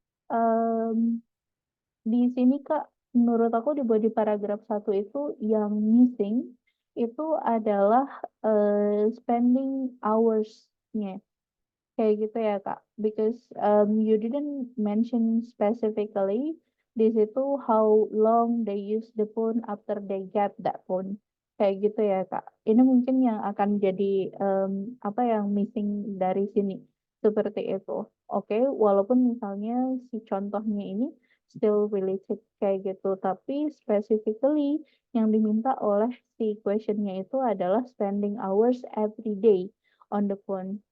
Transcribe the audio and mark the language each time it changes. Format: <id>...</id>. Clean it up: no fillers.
<id>Em, di sini Kak, menurut aku di body paragraph 1 itu yang missing itu adalah</id> <en>spending hours-</en> <id>nya. Kayak gitu ya, Kak.</id> <en>Because you didn't mention specifically</en> <id>di situ</id> <en>how long they use the phone after they get that phone. Kayak gitu ya, Kak.</en> <id>Ini mungkin yang akan jadi apa yang missing dari sini. Seperti itu. Oke, walaupun misalnya si contohnya ini</id> <en>still related</en> <id>kayak gitu, tapi specifically yang diminta oleh si questionnya itu adalah</id> <en>spending hours every day on the phone.</en>